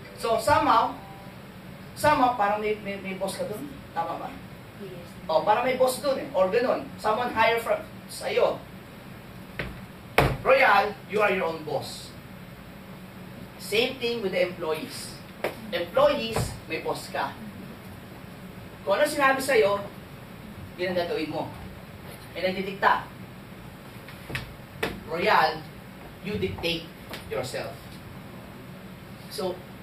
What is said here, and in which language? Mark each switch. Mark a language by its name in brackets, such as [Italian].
[Filipino] So, somehow, parang may boss ka dun. Tama ba? [English] Yes. [Filipino] Parang may boss dun or ganun. [English] Someone hire from [Filipino] sa'yo. [English] Royal, you are your own boss. Same thing with the employees. [Filipino] Employees, may boss ka. Kung ano sinabi sa'yo, yun ang gagawin mo. May nagdidikta. [English] Royal, you dictate yourself. So,